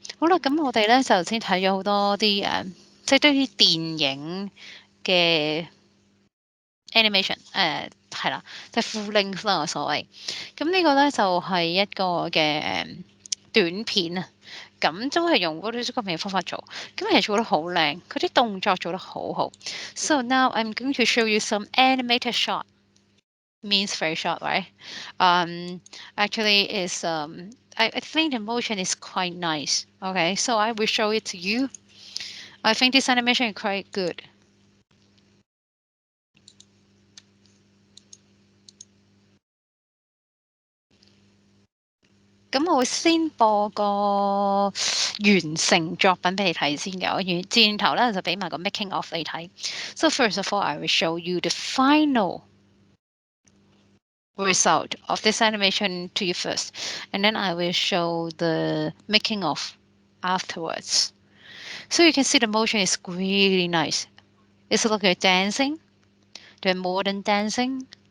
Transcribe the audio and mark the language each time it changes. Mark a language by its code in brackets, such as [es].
[yue] 好啦，咁我哋咧就先睇咗好多啲即係啲電影嘅 animation，係啦，即係 full length 啦，所謂。咁呢個咧就係一個嘅短片啊，咁都係用 rotoscoping 嘅方法做，咁其實做得好靚，佢啲動作做得好好。 [en] So now I'm going to show you some animated shot. Means very short, right? Actually, is I think the motion is quite nice. Okay, so I will show it to you. I think this animation is quite good. [yue] 咁我會先播個完成作品俾你睇先嘅，我轉頭咧就俾埋個 making of 你睇。 [en] So first of all, I will show you the final result of this animation to you first, and then I will show the making of afterwards. So you can see the motion is really nice. It's like a dancing, the modern dancing.